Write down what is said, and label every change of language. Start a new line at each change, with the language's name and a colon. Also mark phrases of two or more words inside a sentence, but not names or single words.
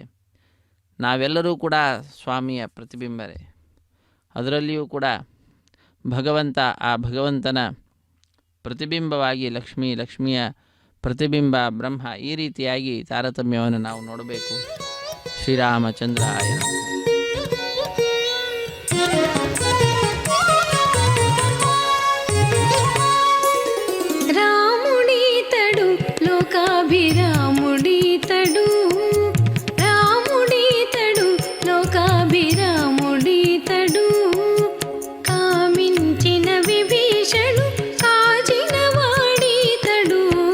Kannada: ನಾವೆಲ್ಲರೂ ಕೂಡ ಸ್ವಾಮಿಯ ಪ್ರತಿಬಿಂಬರೇ. ಅದರಲ್ಲಿಯೂ ಕೂಡ ಭಗವಂತ, ಆ ಭಗವಂತನ ಪ್ರತಿಬಿಂಬವಾಗಿ ಲಕ್ಷ್ಮಿಯ ಪ್ರತಿಬಿಂಬ ಬ್ರಹ್ಮ. ಈ ರೀತಿಯಾಗಿ ತಾರತಮ್ಯವನ್ನು ನಾವು ನೋಡಬೇಕು.
Sanskrit: ಶ್ರೀರಾಮಚಂದ್ರಾಯ ನಮಃ.
Telugu: రాముడీతడు లోకాభిరాముడీతడు, రాముడీతడు లోకాభిరాముడీతడు, కామించిన విభీషణు కాచిన వాడీతడు,